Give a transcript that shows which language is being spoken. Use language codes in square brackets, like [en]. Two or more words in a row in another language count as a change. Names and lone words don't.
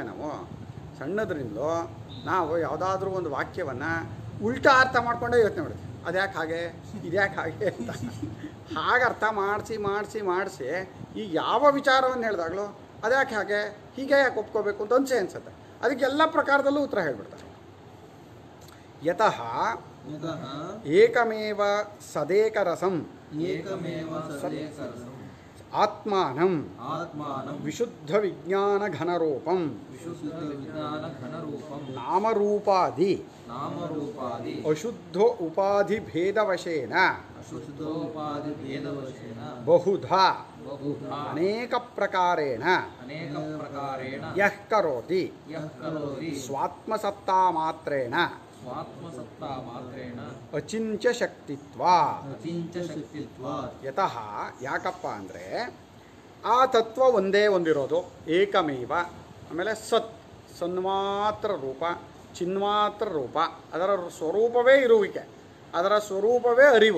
[kn] ನಾವು ಸಣ್ಣದ್ರಿಂದಲೂ ನಾವು ಯಾವುದಾದ್ರೂ ಒಂದು ವಾಕ್ಯವನ್ನು ಉಲ್ಟಾ ಅರ್ಥ ಮಾಡ್ಕೊಂಡೇ ಯೋಚನೆ ಮಾಡಿದ್ವಿ. ಅದ್ಯಾಕೆ ಹಾಗೆ, ಇದ್ಯಾಕೆ ಹಾಗೆ ಅಂತ. ಹಾಗೆ ಅರ್ಥ ಮಾಡಿಸಿ ಈಗ ಯಾವ ವಿಚಾರವನ್ನು ಹೇಳಿದಾಗಲೂ ಅದ್ಯಾಕೆ ಹಾಗೆ, ಹೀಗೆ ಯಾಕೆ ಒಪ್ಕೋಬೇಕು ಅಂತ ಅನ್ಸುತ್ತೆ. ಅದಕ್ಕೆ ಎಲ್ಲ ಪ್ರಕಾರದಲ್ಲೂ ಉತ್ತರ ಹೇಳ್ಬಿಡ್ತಾರೆ. [sa] ಯತಃ ಏಕಮೇವ ಸದೇಕರಸಂ ಆತ್ಮಾನಂ ವಿಶುದ್ಧ ವಿಜ್ಞಾನ ಘನರೂಪಂ ನಾಮರೂಪಾದಿ ಅಶುದ್ಧ ಉಪಾಧಿ ಭೇದವಶೇನ ಬಹುಧಾ ಅನೇಕ ಪ್ರಕಾರೇಣ ಯಃ ಕರೋತಿ ಸ್ವಾತ್ಮಸತ್ತಾ ಮಾತ್ರೇಣ ಅಚಿಂತ್ಯ ಶಕ್ತಿತ್ವ. [kn] ಯತಃ ಯಾಕಪ್ಪ ಅಂದರೆ ಆ ತತ್ವ ಒಂದೇ ಒಂದಿರೋದು, ಏಕಮೇವ. ಆಮೇಲೆ ಸತ್, ಸನ್ಮಾತ್ರ ರೂಪ, ಚಿನ್ಮಾತ್ರ ರೂಪ, ಅದರ ಸ್ವರೂಪವೇ ಇರುವಿಕೆ, ಅದರ ಸ್ವರೂಪವೇ ಅರಿವು.